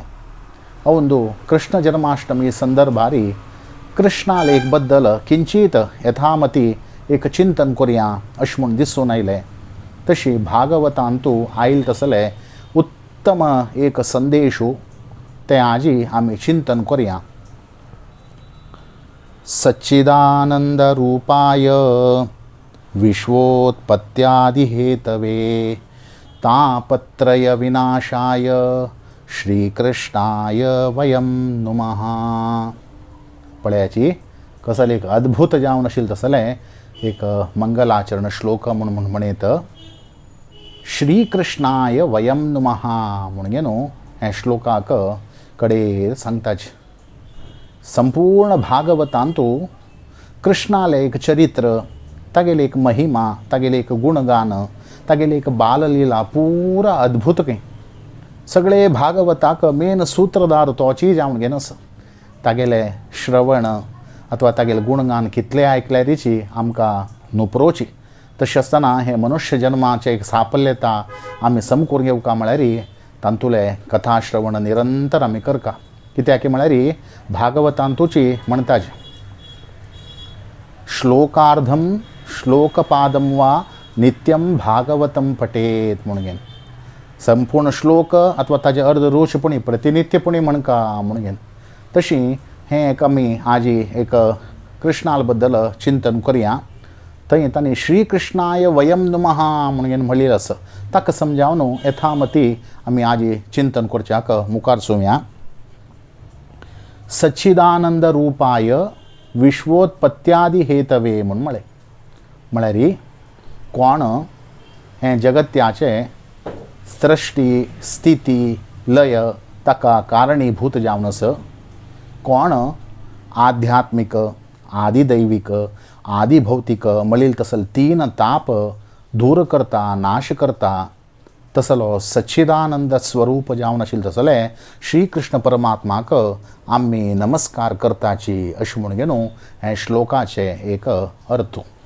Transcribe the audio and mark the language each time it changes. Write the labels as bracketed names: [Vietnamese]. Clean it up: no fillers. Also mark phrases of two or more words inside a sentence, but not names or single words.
[Konkani] अवंदू कृष्ण जन्माष्टमी संदर्भारी कृष्णा लेख बद्दल किंचित यथामती एक चिंतन करुया अशें म्हूण दिसून आयलें। तशी भागवतांतू आयिल्ले तसले उत्तम एक संदेशू ते आजी आमी चिंतन करुया। [Sanskrit] सच्चिदानंद रूपाय विश्वोत्पत्त्यादिहेतवे तापत्रय विनाशाय श्रीकृष्णाय वयं नुमः। [Konkani] पळयाची कसले एक अद्भुत जावन आशिल्लें तसलें एक मंगलाचरण श्लोक म्हणून म्हणत [Sanskrit] श्रीकृष्णाय वयं नुमः [Konkani] म्हणगे न्हू हे श्लोकाक कडेर सांगताचे। संपूर्ण भागवतांतू कृष्णाले एक चरित्र तागेले एक महिमा तागेले एक गुणगान तागेले एक बाललीला पूरा अद्भुत कहीं सगळे भागवताक मेन सूत्रधार तोची जावन घेनस। तागेले श्रवण अथवा तागेले गुणगान कितले आयकल्यारीची आमकां नुपुरोवची। तशें आसतना हे मनुष्य जन्माचे एक साफल्यता आमी समकून घेवका म्हळ्यार तांतुले कथा श्रवण निरंतर आमी करका। कित्याक म्हळ्यार भागवतांतूची म्हणटात [Sanskrit] श्लोकार्धम श्लोकपादम वा नित्यम भागवतम पठेत [Konkani] म्हणून संपूर्ण श्लोक अथवा ताजे अर्धरोचपणी प्रतिनित्यपणी म्हणका म्हणून तशी हे एक आमी आजी एक कृष्णाल बद्दल चिंतन करुया। थंय तांणी [Sanskrit] श्रीकृष्णाय वयं नुमः [Konkani] म्हणून म्हणिल्लें आसा। ताका समजावन यथामती आमी आजी चिंतन करच्याक मुखार सोवया। [Sanskrit] सच्चिदानंद रूपाय विश्वोत्पत्त्यादि हेतवे [Konkani] म्हणून म्हळ्यार कोण हे जगत्याचे सृष्टी स्थिती लय ताका कारणीभूत जावन आसा। कोण आध्यात्मिक आदिदैविक आदिभौतिक म्हणिल्ले तसले तीन ताप दूर करता नाश करता तसलो सच्चिदानंद स्वरूप जावन आशिल्ले तसले श्री कृष्ण परमात्माक आम्ही नमस्कार करताची अशें म्हूण घेवन हे श्लोकाचे एक अर्थ.